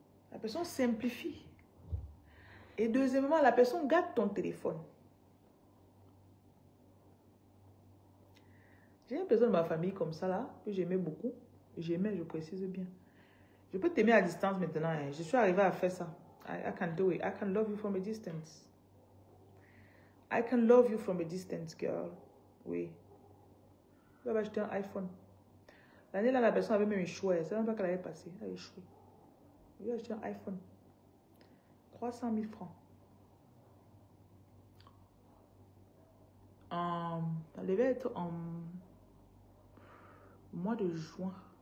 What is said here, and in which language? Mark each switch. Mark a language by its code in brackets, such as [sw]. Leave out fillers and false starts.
[fr] La personne simplifie. Et deuxièmement, la personne garde ton téléphone. J'ai une personne de ma famille comme ça là, que j'aimais beaucoup. J'aimais, je précise bien. Je peux t'aimer à distance maintenant. Hein. Je suis arrivée à faire ça. [en] I can do it. I can love you from a distance. I can love you from a distance, girl. [fr] Oui. Je vais acheter un iPhone. L'année là, la personne avait même échoué. C'est même pas qu'elle avait passé. Elle a échoué. Je vais acheter un iPhone. 300 000 francs. Ça devait être en mois de juin.